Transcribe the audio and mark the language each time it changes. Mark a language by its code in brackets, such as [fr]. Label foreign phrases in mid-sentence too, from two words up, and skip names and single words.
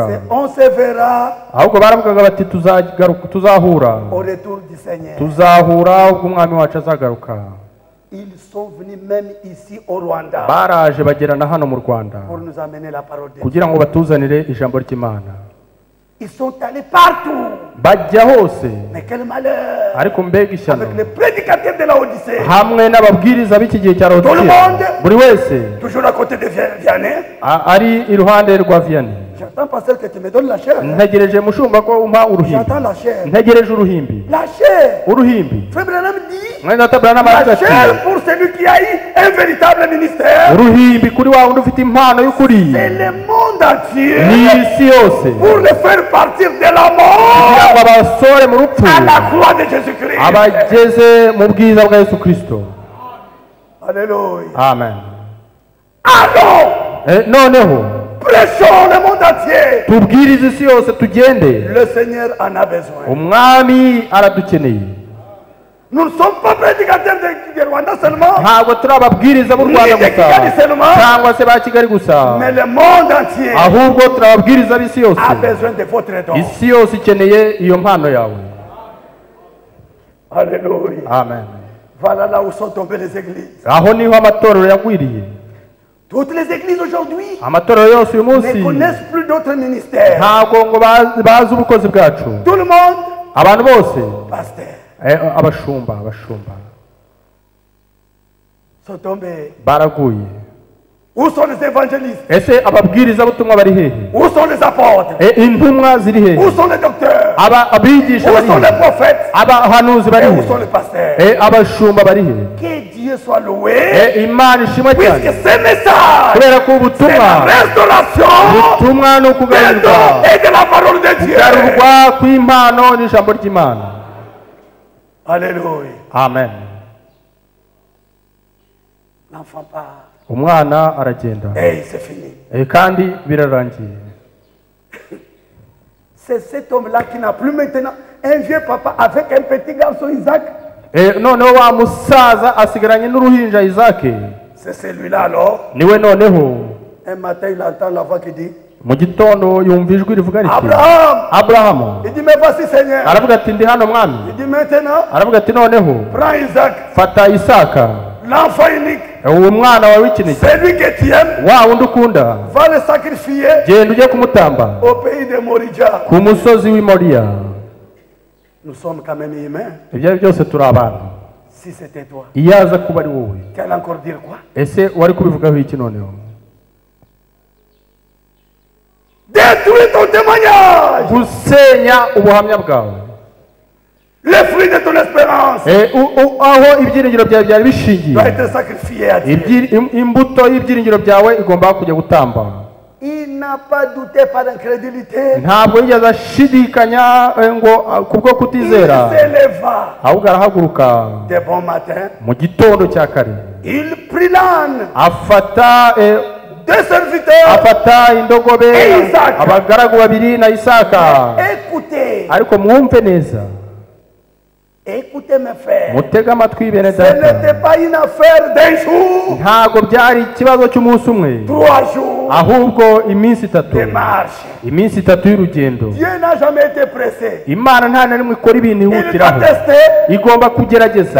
[fr] on se verra, [rw] ahubwo baravugaga bati tuzahura [fr] au retour du Seigneur. [rw] tuzahura ubwo umwami wacu azagaruka. [fr] Ils sont venus même ici au Rwanda [rw] baraje bagerana hano mu Rwanda [fr] pour nous amener la parole de Dieu. [rw] kugira ngo batuzanire ijambo ry'Imana. [fr] Ils sont allés partout. [rw] bajya hose, [fr] Mais quel malheur! [rw] ariko mbega ishyano [fr] Avec les prédicateurs de la Odyssée, [rw] hamwe n'ababwiriza b'iki gihe cya Laodikiya, buri wese [fr] toujours à côté de Vianney. [rw] ari iruhande rwa Vianney. [fr] J'attends, pasteur, que tu me donnes la chair. [rw] ntegereje mushumba ko umpa uruhimbi. [fr] J'attends la chair. [rw] ntegereje uruhimbi. [fr] La chair. [rw] uruhimbi. [fr] Frère Branham dit, [rw] mwene data Branham [fr] la [rw] aravuga ati, [fr] chair pour celui qui a eu un véritable ministère, [rw] uruhimbi kuri wa wundi ufite impano y'ukuri, [fr] c'est le monde entier, [rw] ni isi yose, [fr] pour le faire partir de la mort [rw] kugira ngo abasore mu rupfu [fr] à la croix de Jésus-Christ. [rw] abageze mu bwiza bwa Yesu Kristo. [fr] Alléluia. [rw] Amen. [fr] Allons, [rw] noneho [fr] prêchons le monde entier. [rw] tubwirize isi yose, tugende. [fr] Le Seigneur en a besoin. [rw] umwami aradukeneye. [fr] Nous ne sommes pas prédicateurs de Rwanda seulement, [rw] ntabwo turi ababwiriza b'u Rwanda [fr] ni de Kigali [rw] gusa [fr] seulement, [rw] cyangwa se ba Kigali gusa, [fr] mais le monde entier [rw] ahubwo turi ababwiriza b'isi yose. [fr] a besoin de votre don. [rw] isi yose ikeneye iyo mpano yawe. [fr] Alléluia. [rw] Amen. [fr] Voilà là où sont tombées les églises. [rw] aho niho amatorero yagwiriye. [fr] Toutes les églises aujourd'hui [rw] amatorero yose uyu munsi [fr] ne connaissent plus d'autres ministères. [rw] ntabwo ngo bazi ubukozi bwacu. [fr] Tout le monde, [rw] abantu bose, [fr] pasteur, [rw] abashumba [fr] sont tombés. [rw] baraguye. [fr] Où sont les évangélistes? [rw] ese ababwiriza butumwa bari hehe? [fr] Où sont les apôtres? [rw] intumwa ziri hehe? [fr] Où sont les docteurs? [rw] abigisha [fr] Où [rw] bari [fr] sont les [rw] hehe? [fr] prophètes? [rw] abahanuzi bari [fr] Et où [rw] hehe? [fr] sont les pasteurs? [rw] abashumba bari hehe? [fr] Que Dieu soit loué, [rw] imana ishimwe [fr] puisque [rw] cyane, [fr] ce message, [rw] kubera ko [fr] c'est la [rw] ubutumwa [fr] restauration [rw] ubutumwa ni [fr] des [rw] ukugarurirwa, [fr] dons et de la parole de Dieu. [rw] kugarurwa kw'impano n'ijambo ry'Imana. [fr] Alléluia. [rw] Amen. [fr] L'enfant part. [rw] umwana aragenda, [fr] Et c'est fini. [rw] kandi birarangiye. [fr] C'est cet homme-là qui n'a plus maintenant un vieux papa avec un petit garçon Isaac. [rw] noneho wa musaza asigaranye n'uruhinja Isake. [fr] C'est celui-là alors. [rw] niwe noneho [fr] Un matin, il entend la voix qui dit, [rw] mu gitondo yumva ijwi rivuga riti, [fr] Abraham. [rw] Aburahamu. [fr] Il dit, mais voici Seigneur. [rw] aravuga ati ndi hano mwami. [fr] Il dit, maintenant, [rw] aravuga ati noneho [fr] prends Isaac, [rw] fata Isaka, [fr] l'enfant unique, [rw] uwo mwana wawe w'ikinege, [fr] celui que tu aimes, [rw] wa wundi ukunda, [fr] va le sacrifier [rw] genda ujye kumutamba [fr] au pays de Moridja. [rw] ku musozi w'i Moriya. [fr] Nous sommes quand même humains. [rw] ibyo ari byose turi abantu. [fr] Si c'était toi, [rw] iyo aza kuba ari wowe, [fr] tu allais encore dire quoi? [rw] ese wari kubivugaho iki noneho? [fr] Détruis ton témoignage, [rw] gusenya ubuhamya bwawe, [fr] le fruit de ton espérance [rw] aho ibyiringiro byawe byari bishingiye. [fr] doit être sacrifié à Dieu. [rw] imbuto y'ibyiringiro byawe igomba kujya gutamba. [fr] Il n'a pas douté par incrédulité. [rw] ntabwo yigeze ashidikanya ngo kubwo [fr] Il [rw] kutizera, [fr] s'éleva [rw] ahubwo arahaguruka [fr] de bon matin. [rw] mu gitondo cya kare, [fr] Il prit l'âne [rw] afata [fr] des serviteurs. [rw] afata indogobe, Isaka. abagaragu babiri na Isaka. [fr] Écoutez, [rw] ariko mwumve neza, [fr] écoutez mes frères. [rw] mutege amatwi bene [fr] Ce n'était [rw] data, [fr] pas une affaire d'un jour, [rw] ntabwo byari ikibazo cy'umunsi umwe, [fr] 3 jours [rw] ahubwo iminsi itatu, [fr] de marche. [rw] iminsi itatu y'urugendo. [fr] Dieu n'a jamais été pressé. [rw] Imana nta na rimwe ikora ibintu [fr] Il va [rw] ihutiraho, [fr] tester [rw] igomba kugerageza,